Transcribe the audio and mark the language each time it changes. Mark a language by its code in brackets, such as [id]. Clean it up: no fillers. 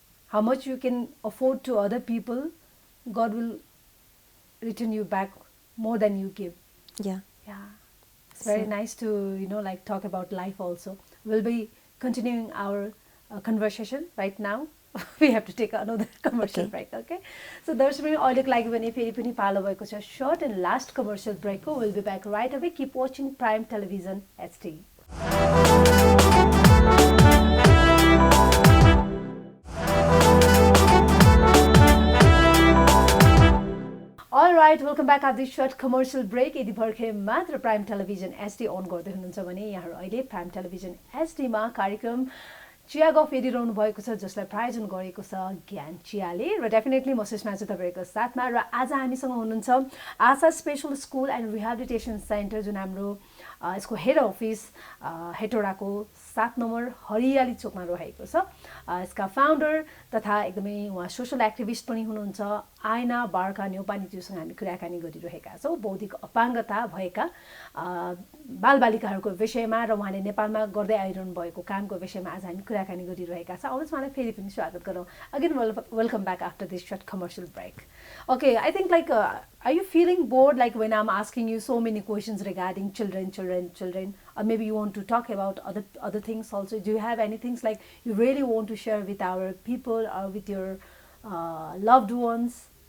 [en] How much you can afford to other people, God will return you back more than you give. yeah. Yeah. It's very So- nice to, like talk about life also. We'll be continuing our conversation right now. We have to take another commercial Okay. break, okay? [ne] So दर्शकहरू अहिलेको लागि भने फेरि पनि पालो भएको छ [en] short and last commercial break [ne] को. [en] We'll be back right away. Keep watching Prime Television HD. Alright, welcome back at this short commercial break. [ne] यदि भर्खरै मात्र प्राइम टेलिभिजन एचडी अन गर्दै हुनुहुन्छ भने यहाँहरू अहिले प्राइम टेलिभिजन एचडीमा कार्यक्रम चिया गफ हेरिरहनु भएको छ, जसलाई प्रायोजन गरेको छ ज्ञान चियाले, र डेफिनेटली म सुषमा छु तपाईँको साथमा। र आज हामीसँग हुनुहुन्छ आशा special school and rehabilitation centre, जुन हाम्रो यसको हेड अफिस हेटौडाको 7 नम्बर हरियाली चोकमा रहेको छ। यसका फाउन्डर तथा एकदमै उहाँ सोसल एक्टिभिस्ट पनि हुनुहुन्छ आइना बार्का न्यौपानेज्यूसँग हामी कुराकानी गरिरहेका छौँ बौद्धिक अपाङ्गता भएका बालबालिकाहरूको विषयमा र उहाँले नेपालमा गर्दै आइरहनु भएको कामको विषयमा आज हामी कुराकानी गरिरहेका छौँ। आउनुहोस् उहाँलाई फेरि पनि स्वागत गरौँ। [en] Again welcome back after this short commercial break. Okay, I think like, are you feeling bored like when I'm asking you so many questions regarding children, or maybe you want to talk about other things also? Do you have any things like you really want to share with our people or with your loved ones?